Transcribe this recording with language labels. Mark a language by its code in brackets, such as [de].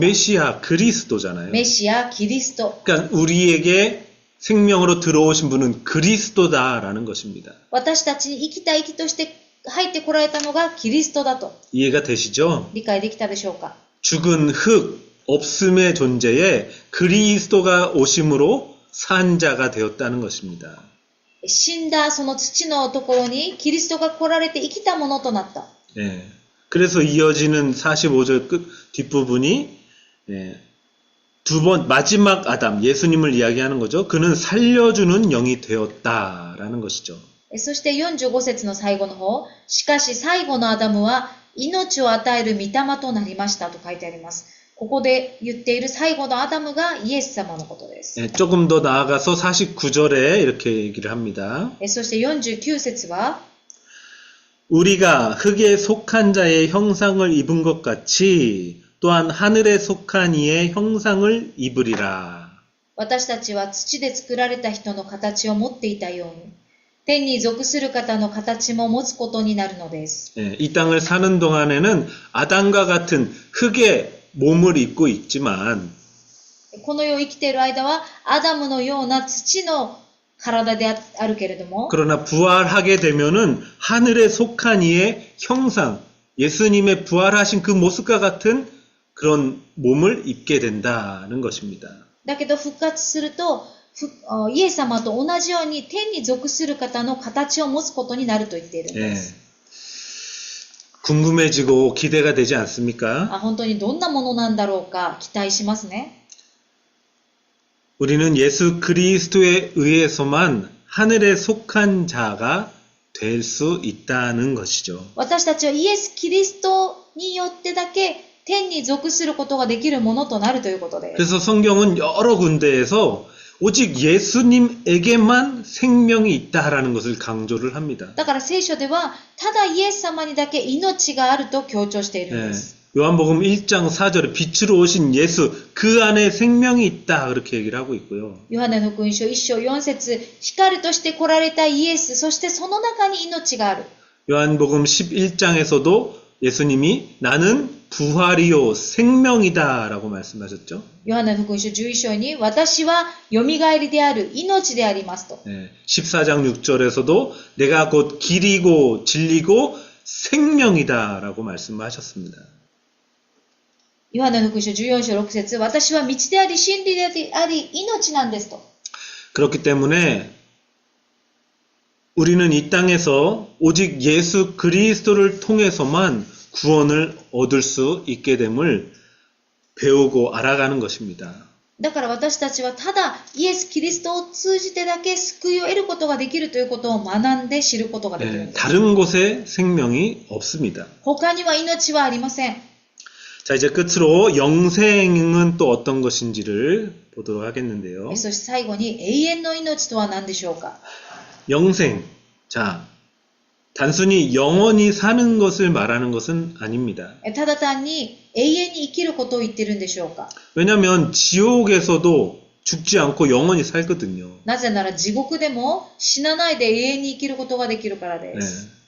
[ko] 메시아 그리스도잖아요. [ja] メシア、キリスト。 [ko] 그러니까 우리에게 생명으로 들어오신 분은 그리스도다라는 것입니다. [ja] 私たちに生きた息として入ってこられたのがキリストだと [ko] 이해가 되시죠? [ja] 理解できたでしょうか。 [ko] 죽은 흙, 없음의 존재에 그리스도가 오심으로 산 자가 되었다는 것입니다. [ja] 死んだその土のところにキリストが来られて生きたものとなった。 [ko] 예. 그래서 이어지는 45절 끝 뒷부분이 마지막 아담, 예수님을 이야기하는 거죠. 그는 살려주는 영이 되었다라는 것이죠. [ja] そして45節の最後の方、しかし最後のアダムは命を与える御霊となりましたと書いてあります。ここで言っている最後のアダムがイエス様のことです。 [ko] 조금 더 나아가서 49절에 이렇게 얘기를 합니다. [ja] そして49節は [ko] 우리가 흙에 속한 자의 형상을 입은 것 같이 또한 하늘에 속한 이의 형상을 입으리라. [ja] 私たちは土で作られた人の形を持っていたように、天に属する方の形も持つことになるのです。 [ko] 이 땅을 사는 동안에는 아담과 같은 흙의 몸을 입고 있지만 [ja] この世を生きている間はアダムのような土の体であるけれども、 [ko] 그러나 부활하게 되면은 하늘에 속한 이의 형상, 예수님의 부활하신 그 모습과 같은 그런 몸을 입게 된다는 것입니다. [ja] だけど復活すると、イエス様と同じように天に属する方の形を持つことになると言っているんです。 [ko] 궁금해지고 기대가 되지 않습니까? [ja] 本当にどんなものなんだろうか期待しますね。 [ko] 우리는 예수 그리스도에 의해서만 하늘에 속한 자가 될 수 있다는 것이죠. [ja] 私たちはイエス・キリストによってだけ天に属することができるものとなるということです。 [ko] 그래서 성경은 여러 군데에서 오직 예수님에게만 생명이 있다라는 것을 강조를 합니다. [ja] だから聖書ではただイエス様にだけ命があると強調しているんです。 [ko] 요한복음 1장 4절에 빛으로 오신 예수 그 안에 생명이 있다 그렇게 얘기를 하고 있고요. [ja] ヨハネの福音書1章4節光として来られたイエス、そしてその中に命がある。 [ko] 요한복음 11장에서도 예수님이 나는 부활이요 생명이다 라고 말씀하셨죠. [ja] ヨハネの福音書11章に私はよみがえりである命でありますと。 [ko] 14장 6절에서도 내가 곧 길이고 진리고 생명이다 라고 말씀하셨습니다. [ja] ヨハネの福音書14章6節私は道であり真理であり命なんですと。 [ko] 그렇기 때문에 우리는 이 땅에서 오직 예수 그리스도를 통해서만 구원을 얻을 수 있게 됨을 배우고 알아가는 것입니다. [ja] だから私たちはただイエス・キリストを通じてだけ救いを得ることができるということを学んで知ることができるんです。 [ko] 다른 곳에 생명이 없습니다. [ja] 他には命はありません。 [ko] 자, 이제 끝으로 영생은 또 어떤 것인지를 보도록 하겠는데요. [ja] そして最後に永遠の命とは何でしょうか。 [ko] 영생. 자, 단순히 영원히 사는 것을 말하는 것은 아닙니다. [ja] ただ単に永遠に生きることを言ってるんでしょうか。 [ko] 왜냐하면 지옥에서도 죽지 않고 영원히 살거든요. [ja] なぜなら地獄でも死なないで永遠に生きることができるからです。